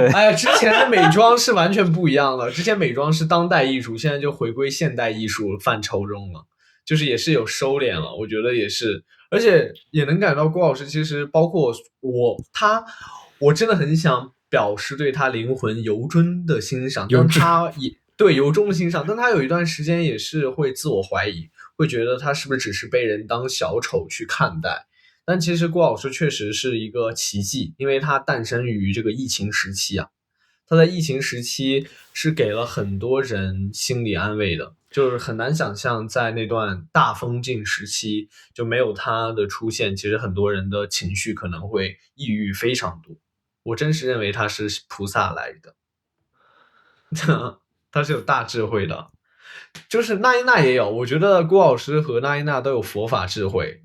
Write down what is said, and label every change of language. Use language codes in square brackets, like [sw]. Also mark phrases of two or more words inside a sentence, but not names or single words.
[zh] 哎呀，之前的美妝是完全不一樣的，之前美妝是當代藝術，現在就回歸現代藝術範疇中了，就是也是有收斂了，我覺得也是，而且也能感到郭老師其實包括我真的很想表示對他靈魂由衷的欣賞，但他也。對，由衷的欣賞，但他有一段時間也是會自我懷疑，會覺得他是不是只是被人當小丑去看待。但其實郭老師確實是一個奇蹟，因為他誕生於這個疫情時期啊，他在疫情時期是給了很多人心理安慰的，就是很難想象在那段大封禁時期就沒有他的出現，其實很多人的情緒可能會抑鬱非常多。我真是認為他是菩薩來的。他是有大智慧的，就是那依娜也有，我覺得郭老師和那依娜都有佛法智慧。